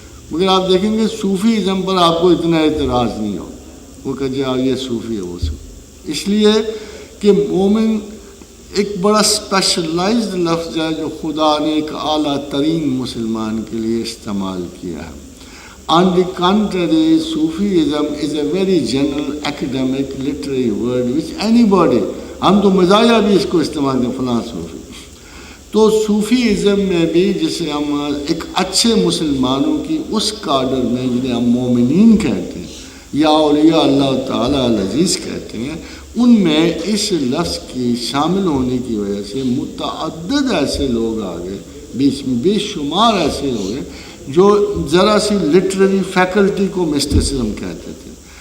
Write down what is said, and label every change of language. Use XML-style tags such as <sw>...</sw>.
<ur>مگر آپ دیکھیں گے صوفیزم پر آپ کو اتنا اعتراض نہیں ہو، وہ کہ جی یہ صوفی ہے وہ صوفی. اس لیے کہ مومن ایک بڑا اسپیشلائزڈ لفظ ہے جو خدا نے ایک اعلیٰ ترین مسلمان کے لیے استعمال کیا ہے.</ur> <en>On the contrary, Sufism is a very general academic literary word which anybody،</en> <ur>ہم تو مزایا بھی اس کو استعمال کریں فلاں صوفی. تو صوفیزم میں بھی جسے ہم ایک اچھے مسلمانوں کی اس کاڈر میں جنہیں ہم مومنین کہتے ہیں یا اولیاء اللہ تعالیٰ العزیز کہتے ہیں، ان میں اس لفظ کی شامل ہونے کی وجہ سے متعدد ایسے لوگ آ گئے، بیچ میں بے شمار ایسے لوگ ہیں جو ذرا سی لٹریری فیکلٹی کو مسٹسزم کہتے تھے،</ur>